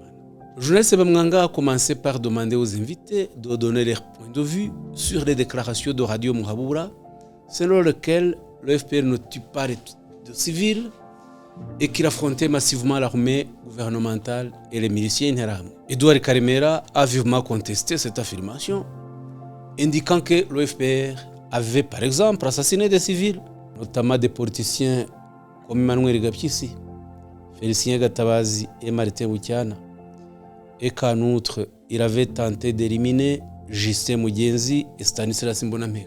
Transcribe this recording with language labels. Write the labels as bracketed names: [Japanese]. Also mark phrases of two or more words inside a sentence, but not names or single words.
[French] Le journaliste Bamwanga a commencé par demander aux invités de donner leur point de vue sur les déclarations de Radio Muhabura, selon lesquelles le FPR ne tue pas de civils et qu'il affrontait massivement l'armée gouvernementale et les miliciens interahamwe. Edouard Karemera a vivement contesté cette affirmation, indiquant que le FPR avait par exemple assassiné des civils, notamment des politiciens comme Emmanuel Gapyisi, Félicien Gatabazi et Martin Bucyana, et qu'en outre, il avait tenté d'éliminer Justin Mugenzi et Stanislas Mbonampeka.